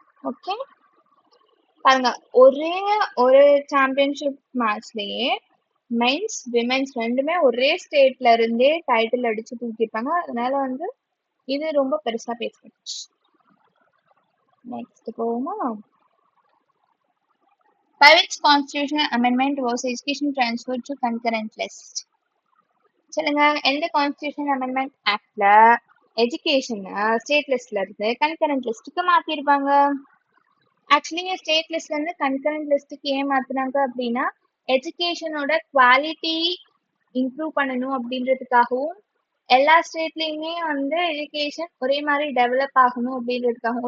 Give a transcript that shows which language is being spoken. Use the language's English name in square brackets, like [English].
[Tamil] Okay, பாருங்க, ஒரே ஒரு சாம்பியன்ஷிப் மேட்ச்லயே மென்ஸ் விமென்ஸ் ரெண்டுமே ஒரே ஸ்டேட்ல இருந்தே டைட்டில் அடிச்சு தூக்கிருப்பாங்க. அதனால வந்து இது ரொம்ப பெருசா பேசப்பட்டுச்சு. நெக்ஸ்ட் போவோமா? [English] By which constitutional amendment was education transferred to concurrent list? [Tamil] சொல்லுங்க, எந்த கான்ஸ்டிடியூஷன் அமெண்ட்மெண்ட் ஆக்ட்ல எஜுகேஷன் ஸ்டேட் லிஸ்ட்ல இருந்து கன்கரண்ட் லிஸ்ட்டுக்கு மாத்திருப்பாங்க? ஆக்சுவலி ஸ்டேட் லிஸ்ட்ல இருந்து கன்கரண்ட் லிஸ்ட்டுக்கு ஏன் மாத்தினாங்க அப்படின்னா எஜுகேஷனோட குவாலிட்டி இம்ப்ரூவ் பண்ணணும் அப்படின்றதுக்காகவும் எல்லா ஸ்டேட்லயுமே வந்து எஜுகேஷன் ஒரே மாதிரி டெவலப் ஆகணும் அப்படின்றதுக்காகவும்.